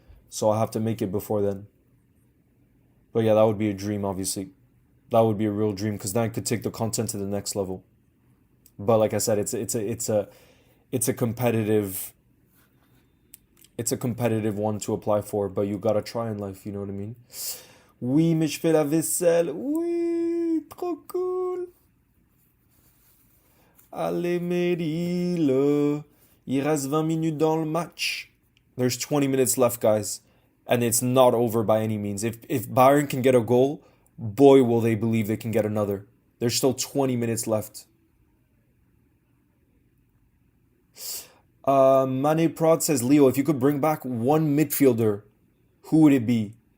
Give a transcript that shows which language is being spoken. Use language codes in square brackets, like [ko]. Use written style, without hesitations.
[en] So I'll have to make it before then. But yeah, that would be a dream, obviously. That would be a real dream, because then I could take the content to the next level. But like I said, it's a competitive one to apply for, but you gotta try in life, you know what I mean? [fr] Oui, mais je fais la vaisselle. Oui, trop cool. Allez, Meryl. Il reste 20 minutes dans le match. [en] There's 20 minutes left, guys. And it's not over by any means. If Bayern can get a goal, boy, will they believe they can get another. There's still 20 minutes left. Mane Prod says, Leo, if you could bring back one midfielder, who would it be?